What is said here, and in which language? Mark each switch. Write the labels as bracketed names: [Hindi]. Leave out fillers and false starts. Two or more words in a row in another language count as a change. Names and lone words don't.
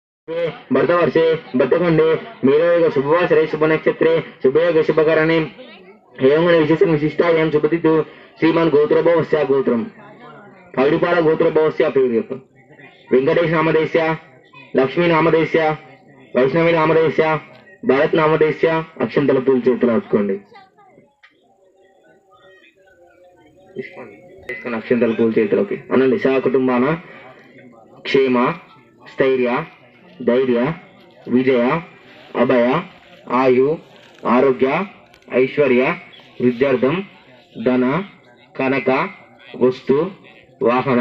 [Sanskrit] भरतवर्षे भरतखंडे मेरयोग शुभवासरे शुभ नक्षत्रे शुभयोग शुभकरणे एवं विशेषण विशिष्टायां शुभतिथि श्रीमान गोत्रभवस्य गोत्रम पगड़ीपाल गोत्रभवस्य पेरु वेंकटेश नामधेयस्य लक्ष्मी नामधेयस्य वैष्णवी नामधेयस्य भरत नामधेयस्य [Telugu] అక్షంతల పూల చేతులు పట్టుకోండి అక్షంతల పూల చేతులకి అనండి [Sanskrit] సహ కుటుంబాన క్షేమ స్థైర్య ధైర్య విజయ అభయ ఆయు ఆరోగ్య ఐశ్వర్య విద్యార్థం ధన కనక వస్తు వాహన